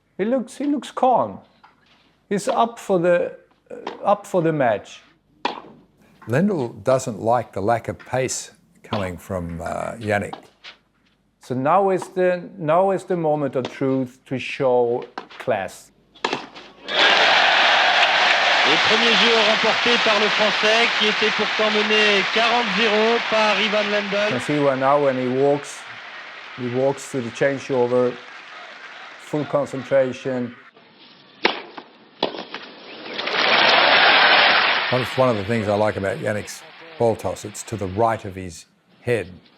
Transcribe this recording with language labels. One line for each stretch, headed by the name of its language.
English: He looks calm. He's up for the match. Lendl doesn't like the lack of pace coming from Yannick. So now is the moment of truth to show class.
French: Et premier jeu remporté par le Français qui était pourtant mené 40-0 par Ivan Lendl.
English: You can see now when he walks to the changeover, full concentration. One of the things I like about Yannick's ball toss, it's to the right of his head.